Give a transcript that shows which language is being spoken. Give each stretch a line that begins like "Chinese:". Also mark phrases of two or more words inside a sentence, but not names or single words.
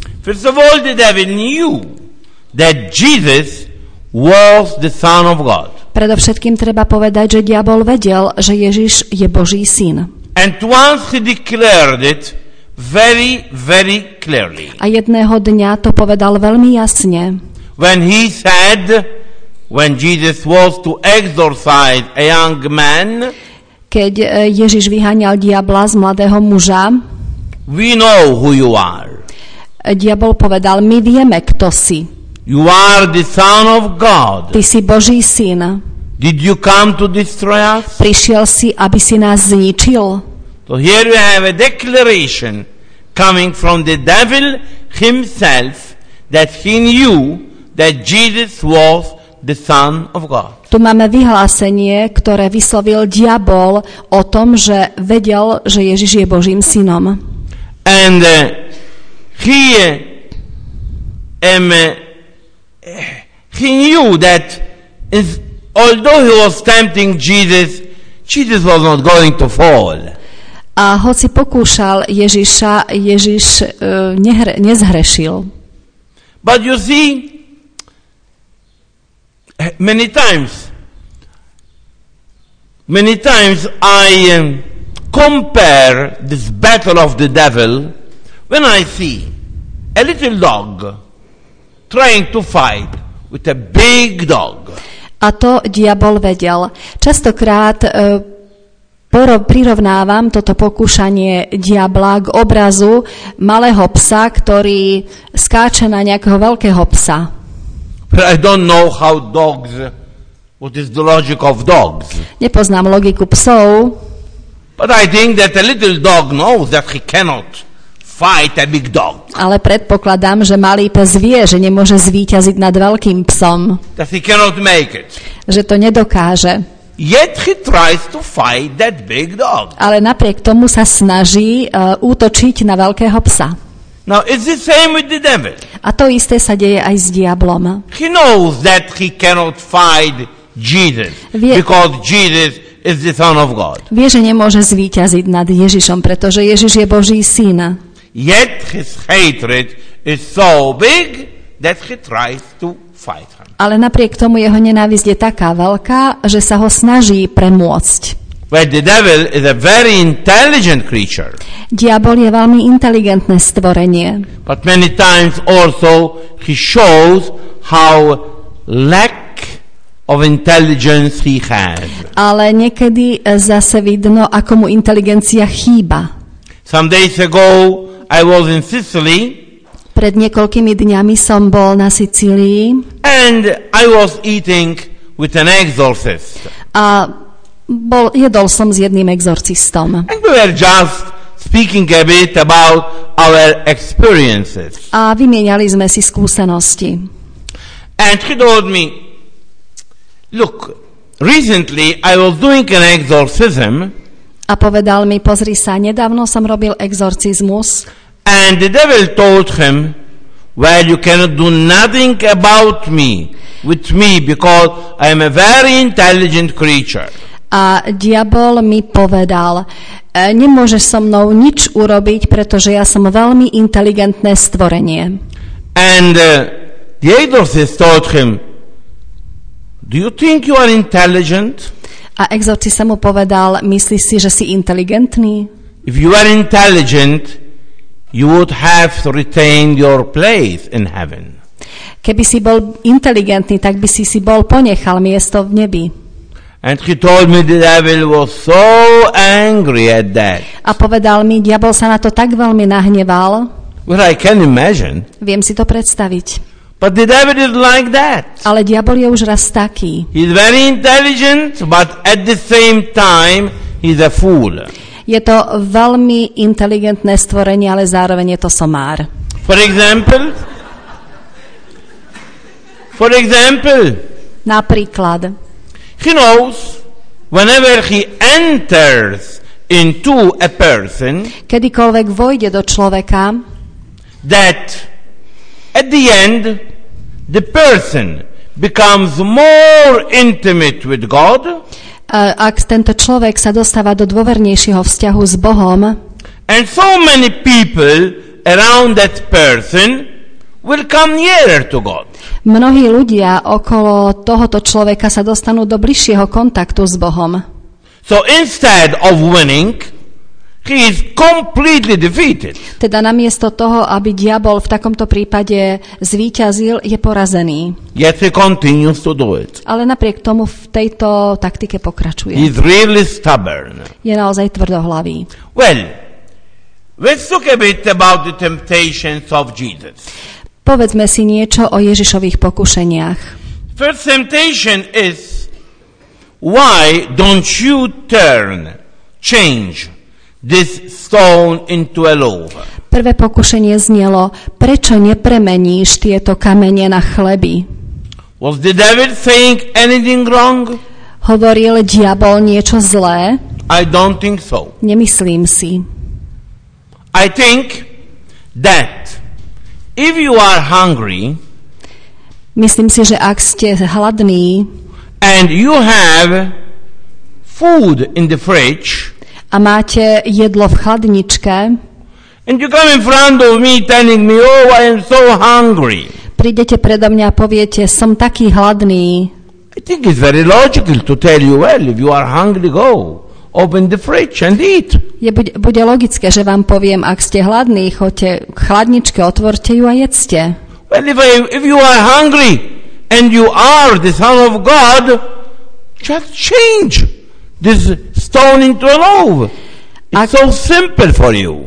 English: First of all, the devil knew that Jesus was the Son of God.
Slovak: Predovšetkým treba povedať, že diabol vedel, že Ježiš je Boží syn.
English: And once he declared it very, very clearly.
Slovak: A jedného dňa to povedal veľmi jasne.
English: When he said, when Jesus was to exorcise a young man,
Slovak: keď Ježiš vyháňal diabla z mladého muža,
English: we know who you are.
Slovak: Diabol povedal, my vieme, kto si.
English: You are the Son of God.
Slovak: Ty si Boží syn.
English: Did you come to destroy us?
Slovak: Prišiel si, aby si nás zničil.
English: So here we have a declaration coming from the devil himself that he knew that Jesus was the Son of God.
Slovak: Tu máme vyhlásenie, ktoré vyslovil diabol o tom, že vedel, že Ježiš je Božím synom.
English: And he knew that although he was tempting Jesus, Jesus was not going to fall.
Slovak: A hoci pokúšal Ježiša, Ježiš nezhrešil.
English: But you see, many times I compare this battle of the devil when I see a little dog trying to fight with a big dog.
Slovak: A to diabol vedel. Častokrát prirovnávam toto pokúšanie diabla k obrazu malého psa, ktorý skáče na nejakého veľkého psa.
English: But I don't know how dogs what is the logic of dogs.
Slovak: Nepoznám logiku psov,
English: But I think that a little dog knows that he cannot fight a big dog.
Slovak: ale predpokladám, že malý pes vie, že nemôže zvíťaziť nad veľkým psom,
English: That he cannot make it.
Slovak: že to nedokáže.
English: Yet he tries to fight that big dog.
Slovak: Ale napriek tomu sa snaží útočiť na veľkého psa.
English: Now, it's the same with the devil.
Slovak: A to isté sa deje aj s diablom.
English: He knows that he cannot fight Jesus because Jesus is the Son of God.
Slovak: Vie, že nemôže zvíťaziť nad Ježišom, pretože Ježiš je Boží syn.
English: Yet his hatred is so big that he tries to fight him.
Slovak: Ale napriek tomu jeho nenávisť je taká veľká, že sa ho snaží premôcť.
English: But the devil is a very intelligent creature.
Slovak: Diabol je veľmi inteligentné stvorenie.
English: But many times also he shows how lack of intelligence he has.
Slovak: Ale niekedy zase vidno, ako mu inteligencia chýba.
English: Some days ago I was in Sicily
Slovak: Pred niekoľkými dňami som bol na Sicílii
English: and I was eating with an exorcist.
Slovak: a jedol som s jedným exorcistom.
English: And we were just speaking a bit about our experiences.
Slovak: A vymieniali sme si skúsenosti.
English: And he told me, look, recently I was doing an exorcism
Slovak: A povedal mi, pozri sa, nedávno som robil exorcizmus
English: and the devil told him, well, you cannot do nothing about me, with me, because I am a very intelligent creature.
Slovak: a diabol mi povedal, nemôžeš so mnou nič urobiť, pretože ja som veľmi inteligentné stvorenie.
English: And the exorcist told him, do you think you are intelligent?
Slovak: A exorcista mu povedal, myslíš si, že si inteligentný?
English: If you are intelligent, you would have to retain your place in heaven.
Slovak: Keby si bol inteligentný, tak by si bol ponechal miesto v nebi.
English: And he told me the devil was so angry at that.
Slovak: A povedal mi, diabol sa na to tak veľmi nahneval,
English: Well, I can imagine.
Slovak: viem si to predstaviť.
English: But the devil is like that.
Slovak: Ale diabol je už raz taký.
English: He's very intelligent, but at the same time, he's a fool.
Slovak: Je to veľmi inteligentné stvorenie, ale zároveň je to somár.
English: For example,
Slovak: Napríklad,
English: he knows whenever he enters into a person
Slovak: kedykoľvek vojde do človeka,
English: that at the end the person becomes more intimate with God,
Slovak: ak tento človek sa dostáva do dôvernejšieho vzťahu s Bohom,
English: and so many people around that person will come nearer to God.
Slovak: mnohí ľudia okolo tohoto človeka sa dostanú do bližšieho kontaktu s Bohom.
English: So instead of winning, he is completely defeated.
Slovak: Teda namiesto toho, aby diabol v takomto prípade zvíťazil, je porazený.
English: Yet he continues to do it.
Slovak: Ale napriek tomu v tejto taktike pokračuje.
English: He's really stubborn.
Slovak: Je naozaj tvrdohlavý.
English: Well, let's talk a bit about the temptations of Jesus.
Slovak: Povedzme si niečo o Ježišových pokušeniach.
English: First temptation is, why don't you change this stone into a loaf?
Slovak: Prvé pokušenie znelo, prečo nepremeníš tieto kamene na chleby?
English: Was the devil saying anything wrong?
Slovak: Hovoril diabol niečo zlé?
English: I don't think so.
Slovak: Nemyslím si.
English: I think that if you are hungry
Slovak: Myslím si, že ak ste hladní
English: and you have food in the fridge
Slovak: a máte jedlo v chladničke,
English: and you come in front of me telling me, oh, I am so hungry,
Slovak: prídete predo mňa a poviete, som taký hladný,
English: I think it's very logical to tell you, well, if you are hungry, go. Open the fridge and eat.
Slovak: bude logické, že vám poviem, ak ste hladní, choďte k chladničke, otvorte ju a jedzte.
English: Well, if you are hungry and you are the Son of God, just change this stone into a loaf. It's so simple for you.